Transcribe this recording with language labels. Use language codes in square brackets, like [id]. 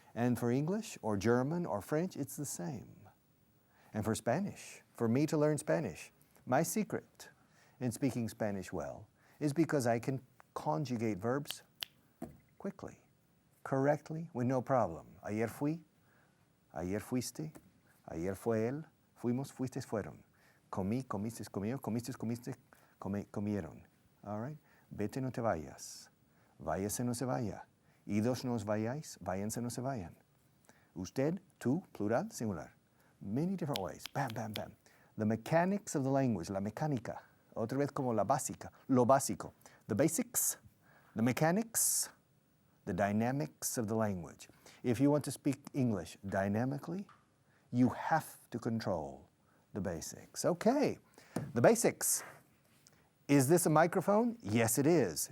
[en] And for English or German or French, it's the same. And for Spanish, for me to learn Spanish, my secret in speaking Spanish well is because I can conjugate verbs quickly, correctly, with no problem. [es] Ayer fui, ayer fuiste, ayer fue él, fuimos, fuistes, fueron. Comí, comiste, comió, comiste, comiste, comieron. [en] All right? [es] Vete, no te vayas. Váyase, no se vaya. Idos, no os vayáis. Váyanse, no se vayan. Usted, tú, plural, singular. [en] Many different ways. Bam, bam, bam. The mechanics of the language, [es] la mecánica. Otra vez como la básica, lo básico. [en] The basics, the mechanics, the dynamics of the language. If you want to speak English dynamically, you have to control the basics. Okay, the basics. Is this a microphone? Yes, it is.